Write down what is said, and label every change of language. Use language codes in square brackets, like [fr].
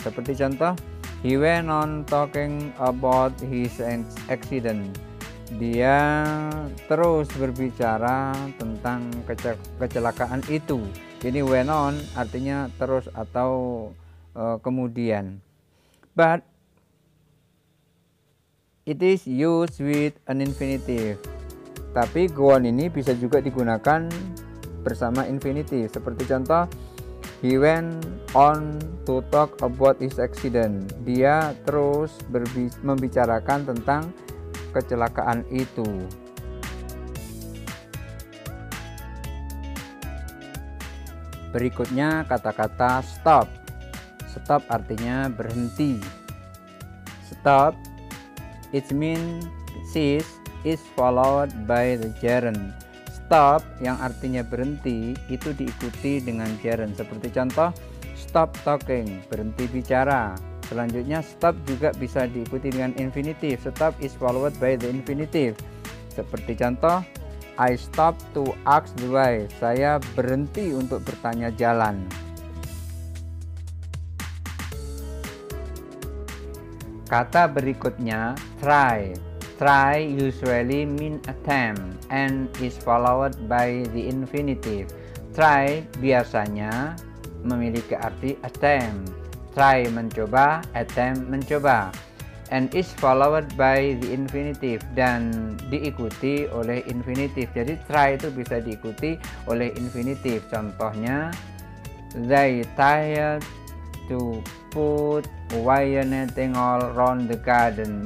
[id] Seperti contoh, [en] he went on talking about his accident. [id] Dia terus berbicara tentang kecelakaan itu. Jadi went on artinya terus atau kemudian. [en] But it is used with an infinitive. [id] Tapi go on ini bisa juga digunakan bersama infinitive. Seperti contoh, [en] he went on to talk about his accident. [id] Dia terus membicarakan tentang kecelakaan itu. Berikutnya kata-kata stop. Stop artinya berhenti. [en] Stop, it means cease, is followed by the gerund. [id] Stop yang artinya berhenti itu diikuti dengan gerund. Seperti contoh, [en] stop talking, [id] berhenti bicara. Selanjutnya stop juga bisa diikuti dengan infinitive. [en] Stop is followed by the infinitive. [id] Seperti contoh, [en] I stop to ask the way. [id] Saya berhenti untuk bertanya jalan. Kata berikutnya [en] try. Try usually mean attempt and is followed by the infinitive. [id] Try biasanya memiliki arti attempt. [en] Try mencoba, attempt mencoba, and is followed by the infinitive [id] dan diikuti oleh [en] infinitive. [id] Jadi try itu bisa diikuti oleh infinitive. Contohnya, [en] they tried to put wire netting all around the garden.